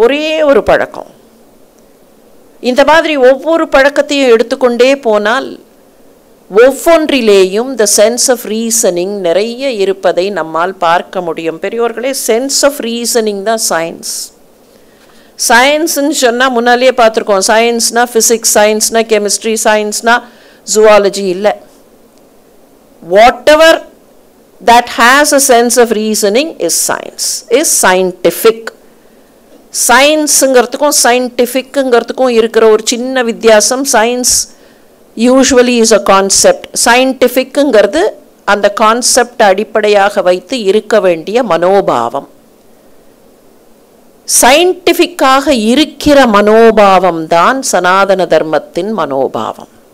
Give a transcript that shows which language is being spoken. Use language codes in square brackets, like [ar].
[ta] ஒரே ஒரு பழக்கம், இந்த மாதிரி ஒவ்வொரு பழக்கத்தையும் எடுத்துக்கொண்டே போனால் ஒவ்வொன்றிலேயும் த சென்ஸ் ஆஃப் ரீசனிங் நிறைய இருப்பதை நம்மால் பார்க்க முடியும். பெரியோர்களே, சென்ஸ் ஆஃப் ரீசனிங் தான் சயின்ஸ். சயின்ஸ்ன்னு சொன்னால் முன்னாலேயே பார்த்துருக்கோம், சயின்ஸ்னா ஃபிசிக்ஸ், சயின்ஸ்னா கெமிஸ்ட்ரி, சயின்ஸ்னா ஜூவாலஜி இல்லை. [en] Whatever that has a sense of reasoning is science, is scientific. [ta] சயின்ஸுங்கிறதுக்கும் சயின்டிஃபிக்குங்கிறதுக்கும் இருக்கிற ஒரு சின்ன வித்தியாசம், [en] science usually is a concept, [ta] சயின்டிஃபிக்குங்கிறது அந்த கான்செப்ட் அடிப்படையாக வைத்து இருக்க வேண்டிய மனோபாவம். சயின்டிஃபிக்காக இருக்கிற மனோபாவம் தான் சனாதன தர்மத்தின் மனோபாவம்.